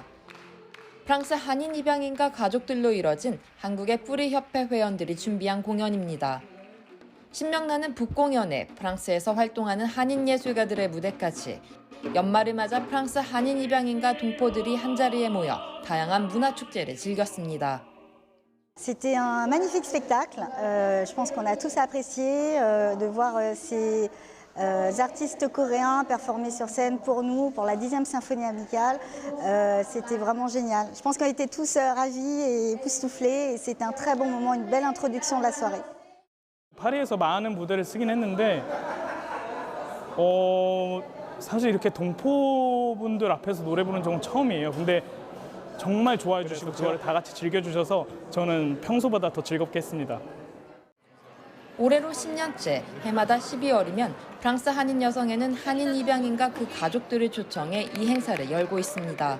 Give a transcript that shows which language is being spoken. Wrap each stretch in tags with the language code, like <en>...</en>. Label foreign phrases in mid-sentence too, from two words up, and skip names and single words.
<ko>프랑스 한인 입양인과 가족들로 이뤄진 한국의 뿌리협회 회원들이 준비한 공연입니다. 신명나는 북공연에 프랑스에서 활동하는 한인 예술가들의 무대까지 연말을 맞아 프랑스 한인 입양인과 동포들이 한자리에 모여 다양한 문화축제를 즐겼습니다.</ko> <fr>C'était un magnifique spectacle. Je pense qu'on a tous apprécié de voir ces artistes coréens performer sur scène pour nous, pour la 10e symphonie amicale. C'était vraiment génial. Je pense qu'on était tous ravis et époustouflés et c'était un très bon moment, une belle introduction de la soirée.</fr> <ko>파리에서 많은 무대를 쓰긴 했는데 사실 이렇게 동포분들 앞에서 노래 부르는 적은 처음이에요. 근데 정말 좋아해 주시고 그걸 다 같이 즐겨주셔서 저는 평소보다 더 즐겁게 했습니다. 올해로 10년째 해마다 12월이면 프랑스 한인 여성회는 한인 입양인과 그 가족들을 초청해 이 행사를 열고 있습니다.</ko>